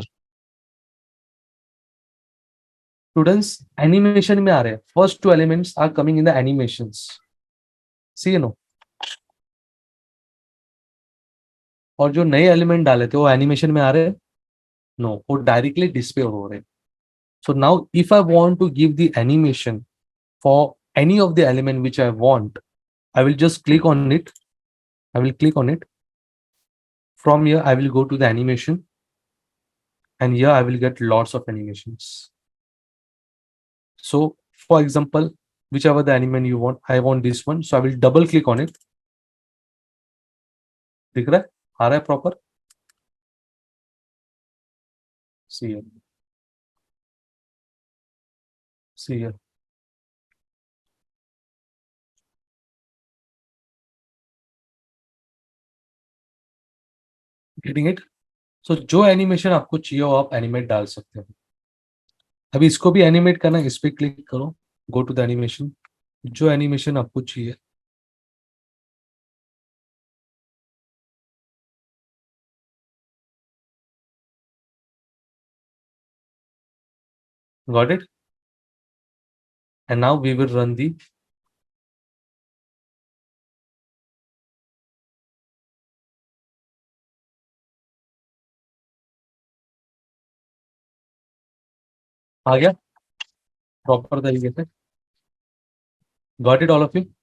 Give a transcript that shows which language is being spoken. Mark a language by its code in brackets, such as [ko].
[hi] Students animation में आ रहे हैं. [en] First 2 elements are coming in the animations. See no, [hi] और जो नए एलिमेंट डाले थे वो एनिमेशन में आ रहे हैं? नो, वो डायरेक्टली डिस्प्ले हो रहे हैं. [en] So now if I want to give the animation for any of the element which I want, I will just click on it. From here, I will go to the animation, and here I will get lots of animations. So, for example, whichever the animation you want, I want this one, so I will double click on it. [hi] दिख रहा है? आ रहा है proper? [en] See here. See here. Getting it? [hi] So जो animation आपको चाहिए हो आप एनिमेट डाल सकते हो. अभी इसको भी एनिमेट करना है, इस पे क्लिक करो, [en] Go to the animation. [hi] जो एनिमेशन आपको चाहिए [en] got it? And now we will run the [hi] आ गया प्रॉपर तरीके से. [en] Got it all of you?